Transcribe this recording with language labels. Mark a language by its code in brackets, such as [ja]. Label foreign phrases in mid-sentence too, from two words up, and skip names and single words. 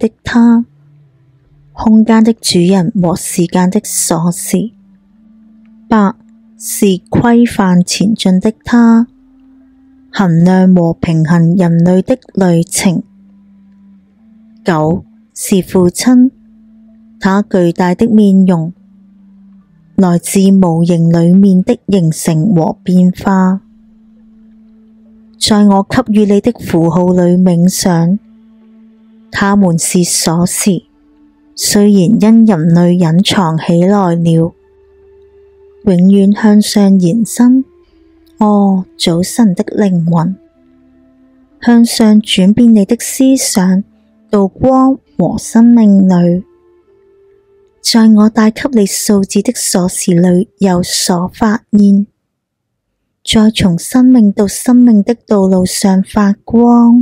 [zh] 的他，空間的主人和時間的鎖匙。8是規範前進的他，衡量和平衡人類的旅程。9是父親，他巨大的面容，來自無形裡面的形成和變化。在我給予你的符號裡冥想，它們是鎖匙，雖然因人類隱藏起來了，永遠向上延伸。哦，早晨的靈魂，向上轉變你的思想到光和生命裏，在我帶給你數字的鎖匙裏有所發現，再從生命到生命的道路上發光。